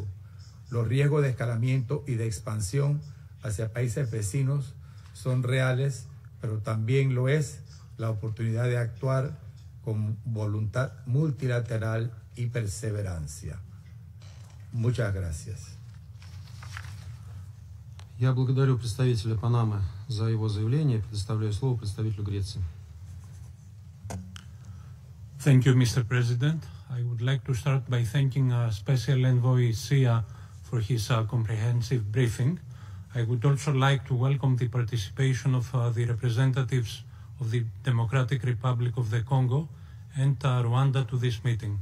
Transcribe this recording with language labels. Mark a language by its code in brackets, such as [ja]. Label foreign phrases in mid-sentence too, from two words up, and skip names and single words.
[es] Los riesgos de escalamiento y de expansión hacia países vecinos son reales, pero también lo es la oportunidad de actuar con voluntad multilateral y perseverancia. Muchas gracias. [ru] Я благодарю представителя Панамы за его заявление. Предоставляю слово представителю Греции. [en] Thank you, Mr. President. I would like to start by thanking Special Envoy Sia for his comprehensive briefing. I would also like to welcome the participation of the representatives of the Democratic Republic of the Congo and Rwanda to this meeting.